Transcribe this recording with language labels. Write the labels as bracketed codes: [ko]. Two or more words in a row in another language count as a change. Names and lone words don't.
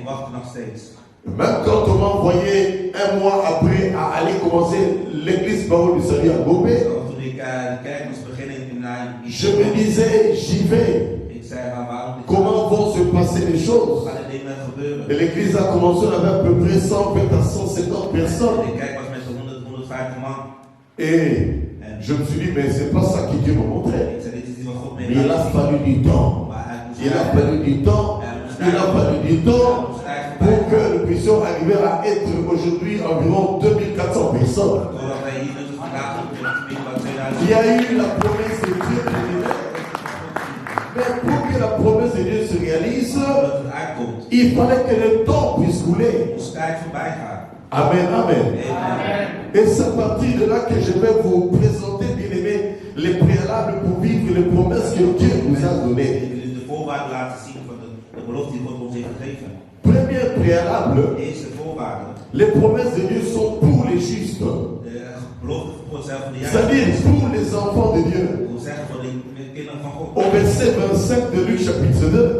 [nl] nog steeds. [fr] Même quand on m'a envoyé un mois après à aller commencer l'église Parole du Salut à Gobé, [nl] Toen ik de kerk moest beginnen [fr] je me disais, j'y vais. [nl] ik zei van waarom dit [fr] Comment vont se passer les choses? [nl] gaat er dingen gebeuren? [fr] Et l'église a commencé, on avait à peu près 120 à 150 personnes. [nl] De kerk was met 100, 150 man. [fr] Et je me suis dit, mais c'est pas ça que Dieu m'a montré. [nl] Ik zei dit is iets wat God [fr] Mais [nl] mee [fr] il a fallu du temps. [nl] Maar hij moest [fr] Il a fallu du temps. Il a fallu du temps pour que nous puissions arriver à être aujourd'hui environ 2400 personnes. [nl] Doordat wij hier met vandaag met meer dan 2000. [fr] Il y a eu la promesse de Dieu. Mais pour que la promesse de Dieu se réalise, [nl] Dat het uitkomt. [fr] il fallait que le temps puisse couler. [nl] Moest tijd voorbij gaan. [fr] Amen, amen. [nl] Amen. [fr] Et c'est à partir de là que je vais vous présenter, bien aimés, les préalables pour vivre les promesses que Dieu nous a données. [nl] Ik wil u de voorwaarden laten zien van de belofte die God ons heeft gegeven. [fr] Premier préalable, [nl] De eerste voorwaarde. [fr] les promesses de Dieu sont pour les justes. [nl] De belofte voor God zelf van de [fr] C'est-à-dire pour les enfants de Dieu. [nl] Ik wil zeggen voor de kinderen van God. [fr] Au verset 25 de Luc chapitre 2,